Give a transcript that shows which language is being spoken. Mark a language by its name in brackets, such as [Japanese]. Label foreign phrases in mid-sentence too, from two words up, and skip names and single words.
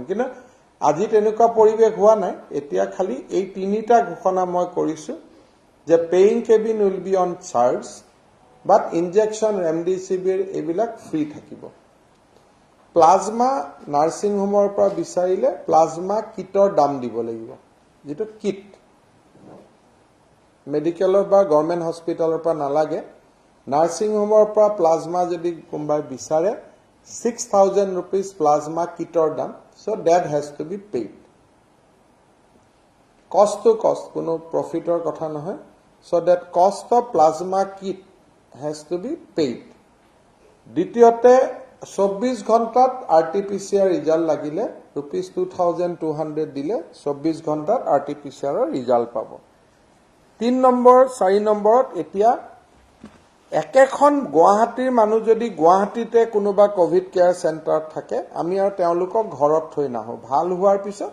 [Assamese] কিন্তু আজি তেনেকুৱা পৰিৱেশ হোৱা নাই। এতিয়া খালি এই তিনিটা ঘোষণা মই কৰিছো যে [English] paying cabin will be on charge, but injection Remdesivir [Assamese] এইবিলাক ফ্ৰী থাকিব প্লাজমা নাৰ্ছিং হোমৰ পৰা বিচাৰিলে প্লাজমা কিটৰ দাম দিব লাগিব যেটো কিট মেডিকেলৰ বা গভৰ্ণমেণ্ট হস্পিটেলৰ পৰা নালাগে নাৰ্ছিং হোমৰ পৰা প্লাজমা যদি কোনোবাই বিচাৰে 6,000 rupees প্লাজমা কিটৰ দাম [English] so that has to be paid cost to cost [Assamese] কোনো profitor কথা নহয় [English] so that cost of plasma kit has to be paid [Assamese] দ্বিতীয়তে 24 ঘণ্টাত RT-PCR ৰিজাল্ট লাগিলে rupees 2,200 দিলে 24 ঘণ্টাত RT-PCR ৰিজাল্ট পাব 3 নম্বৰ 4 নম্বৰত এতিয়া একেখন গুৱাহাটীৰ মানুহ যদি গুৱাহাটীতে কোনোবা [English] covid care [Assamese] চেণ্টাৰত থাকে আমি আৰু তেওঁলোকক ঘৰত থৈ নাহো ভাল হোৱাৰ পিছত